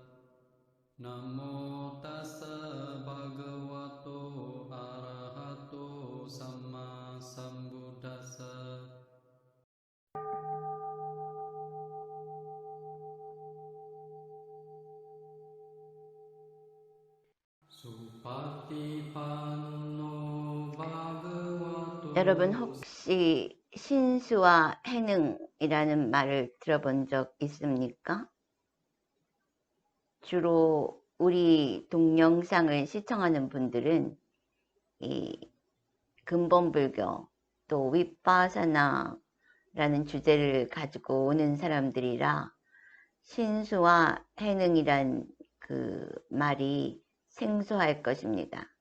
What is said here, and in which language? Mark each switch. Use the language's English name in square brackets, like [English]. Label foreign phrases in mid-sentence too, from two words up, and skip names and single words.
[Pali] Namo tassa bhagavato arahato samma sambuddhassa. Supatipanno bhagavato. [Korean] 여러분 혹시 신수와 해능이라는 말을 들어본 적 있습니까? 주로 우리 동영상을 시청하는 분들은 이 근본불교 또 윗바사나라는 주제를 가지고 오는 사람들이라 신수와 해능이란 그 말이 생소할 것입니다.